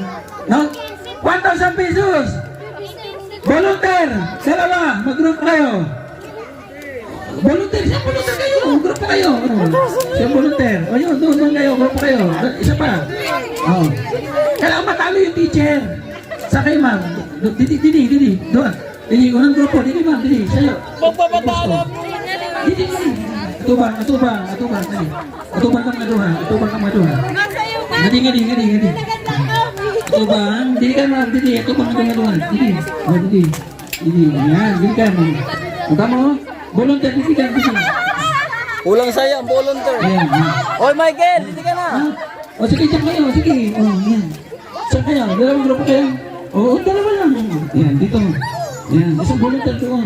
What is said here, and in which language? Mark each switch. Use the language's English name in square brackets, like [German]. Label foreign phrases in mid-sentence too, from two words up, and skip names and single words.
[Filipino] No? 1,000 pesos. Volunteer. Dalawa. Mag-group kayo. Volunteer. Siya volunteer kayo. Grupo kayo. Siya volunteer. O yun, doon kayo. Grupo kayo. Isa pa. Oh. Kailangan matalo yung teacher. Sa kayo, ma'am. Didi. Doon. Didi, unang grupo. Didi, ma'am. Didi. Sa'yo. Magpapatalo. [Cebuano] Didi. Atubang. Didi. Atubang ka mga duha. Ngadi. Atubang. Didi ka, ma'am. Didi. Atubang ka mga duha. Didi. Oh, Didi. Ayan. Didi ka, ma'am. [Filipino] Huwag mo. [Cebuano] Volunteer. Didi ka. [Filipino] Kulang sa'yo, ang volunteer. Ayan. Oy, Michael, dito ka na. O sige, dyan kayo. Sige. O, yan. Saan kayo? Dalawang grupo kayo? Oo, dalawa lang. Yan, dito. Yan, isang volunteer doon.